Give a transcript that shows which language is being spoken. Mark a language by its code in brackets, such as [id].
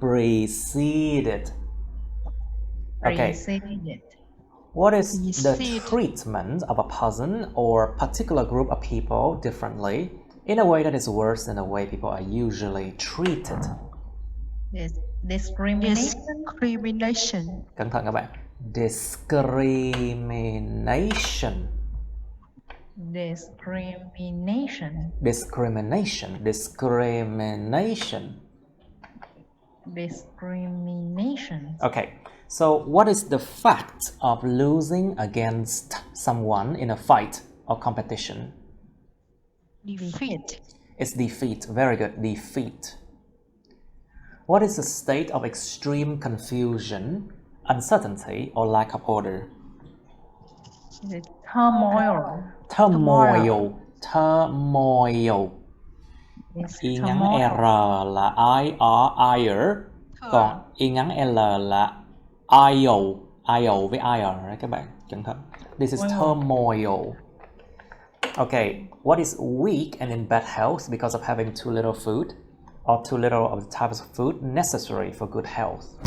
[en] Preceded. Okay. Preceded. What is the Precede. treatment of a person or particular group of people differently in a way that is worse than the way people are usually treated? Discrimination. Discrimination. [vi] Cẩn thận các bạn. Discrimination. [en] Discrimination. Discrimination. Discrimination. Discrimination. Okay, so what is the fact of losing against someone in a fight or competition? Defeat. It's defeat. Very good. Defeat. What is a state of extreme confusion, uncertainty, or lack of order? Turmoil. Turmoil. Turmoil. It's [vi] Y ngắn [en] turmoil. [vi] R là ire, còn Y ngắn L là IO. IO với IR đấy các bạn, cẩn thận. [en] This is turmoil. Okay, what is weak and in bad health because of having too little food or too little of the types of food necessary for good health?